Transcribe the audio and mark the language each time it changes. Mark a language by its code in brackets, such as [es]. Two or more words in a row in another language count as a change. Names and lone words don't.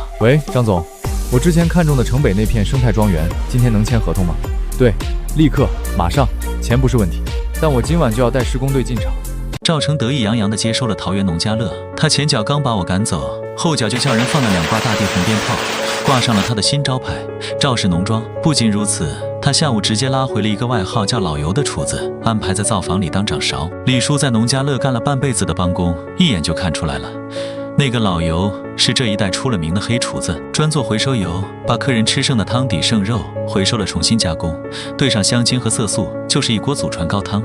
[zh] 喂，張總，我之前看中的城北那片生態莊園，今天能簽合同嗎？對，立刻，馬上，錢不是問題，但我今晚就要帶施工隊進場。趙成得意洋洋地接收了桃園農家樂，他前腳剛把我趕走，後腳就叫人放了2掛大地紅鞭炮，掛上了他的新招牌趙氏農莊。不僅如此，他下午直接拉回了一個外號叫老尤的廚子，安排在灶房裡當掌勺。李叔在農家樂幹了半輩子的幫工，一眼就看出來了，那個老尤是這一帶出了名的黑廚子，專做回收油，把客人吃剩的湯底剩肉回收了重新加工，兌上香精和色素，就是一鍋祖傳高湯。